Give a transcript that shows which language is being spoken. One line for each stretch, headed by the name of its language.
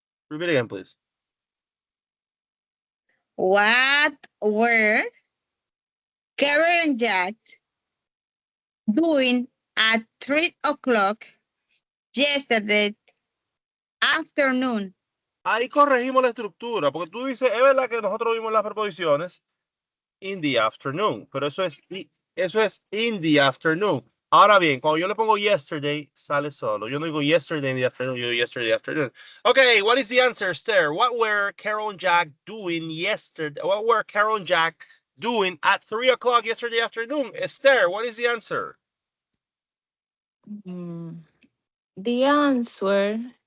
English: Repeat again, please. What were Carol and Jack doing at 3 o'clock yesterday afternoon?
Spanish: Ahí corregimos la estructura, porque tú dices, es verdad que nosotros vimos las preposiciones
English: in the afternoon,
Spanish: pero eso es in the afternoon. Ahora bien, cuando yo le pongo yesterday, sale solo. Yo no digo
English: yesterday in the afternoon,
Spanish: yo digo
English: yesterday afternoon. Okay, what is the answer, Esther? What were Carol and Jack doing yesterday? What were Carol and Jack doing at 3 o'clock yesterday afternoon? Esther, what is the answer? The answer.